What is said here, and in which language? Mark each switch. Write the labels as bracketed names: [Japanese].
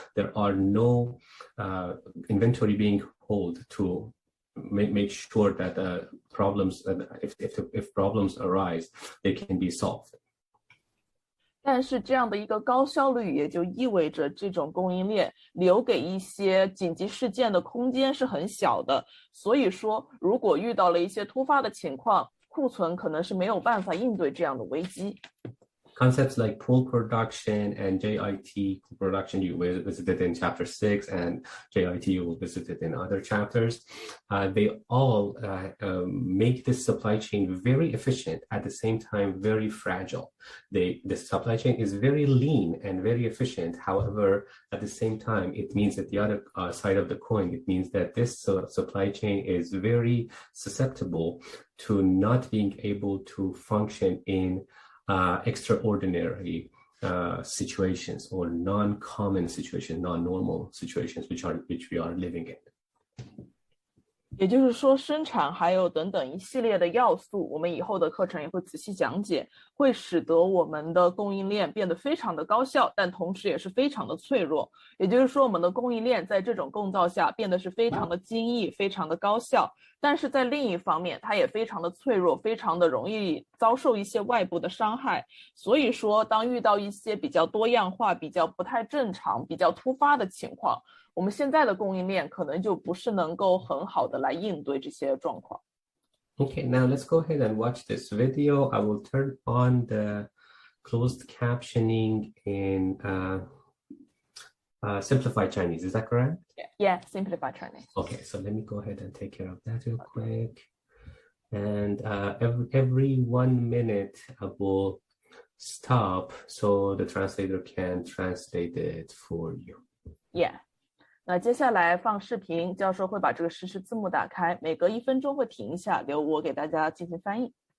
[English] There are no inventory being held to make sure that problems, if problems arise, they can be solved. [Chinese] 但是这样的一个高效率也就意味着这种供应链留给一些紧急事件的空间是很小的，所以说如果遇到了一些突发的情况，库存可能是没有办法应对这样的危机。 [English] Concepts like pool production and JIT production you visited in chapter 6 and JIT you will visit it in other chapters. They all make this supply chain very efficient, at the same time very fragile. The supply chain is very lean and very efficient. However, at the same time, it means that the other side of the coin, it means that this supply chain is very susceptible to not being able to function in extraordinary situations or non-common situations, non-normal situations which we are living in. [Chinese] 也就是说，生产还有等等一系列的要素，我们以后的课程也会仔细讲解，会使得我们的供应链变得非常的高效，但同时也是非常的脆弱。也就是说，我们的供应链在这种构造下变得是非常的精益，非常的高效，但是在另一方面，它也非常的脆弱，非常的容易遭受一些外部的伤害。所以说，当遇到一些比较多样化、比较不太正常、比较突发的情况，我们现在的供应链可能就不是能够很好的来应对这些状况。 [English] Okay, now let's go ahead and watch this video. I will turn on the closed captioning in simplified Chinese. Is that correct? Yeah, simplified Chinese. Okay, so let me go ahead and take care of that real quick. And every 1 minute, I will stop so the translator can translate it for you. Yeah. [Chinese] 那接下来放视频，教授会把这个实时字幕打开，每隔1分钟会停一下，留我给大家进行翻译。